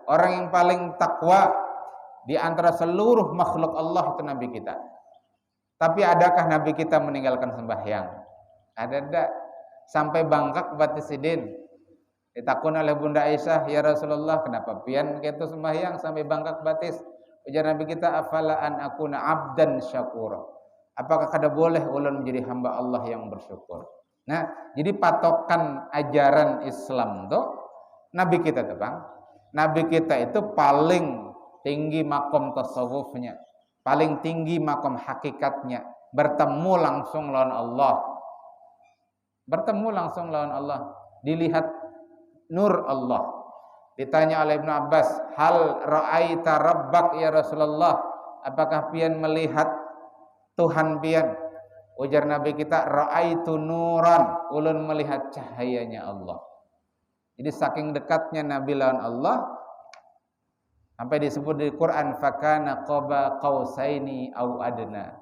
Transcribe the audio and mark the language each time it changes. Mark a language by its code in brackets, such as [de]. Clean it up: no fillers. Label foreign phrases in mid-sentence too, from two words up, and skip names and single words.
[bjn] Orang yang paling takwa di antara seluruh makhluk Allah itu Nabi kita. Tapi adakah Nabi kita meninggalkan sembahyang? Ada enggak? Sampai bangkak batisidin. Ditakun oleh Bunda Aisyah, [ar] ya Rasulullah, [bjn] kenapa pian gitu sembahyang sampai bangkak batis? Ujar Nabi kita, [ar] afala an akuna abdan syakura. [bjn] Apakah kada boleh ulun menjadi hamba Allah yang bersyukur? Nah, jadi patokan ajaran Islam tuh Nabi kita tuh Bang. Nabi kita itu paling tinggi makom tasawufnya, paling tinggi makom hakikatnya, bertemu langsung lawan Allah. Dilihat nur Allah. Ditanya oleh Ibnu Abbas, [ar] hal ra'aita rabbak ya Rasulullah? [bjn] Apakah pian melihat Tuhan pian? Ujar Nabi kita, [ar] ra'aitu nuran, [bjn] ulun melihat cahayanya Allah. Jadi saking dekatnya Nabi lawan Allah, sampai disebut di Quran, [ar] fakana qaba qausaini au adna.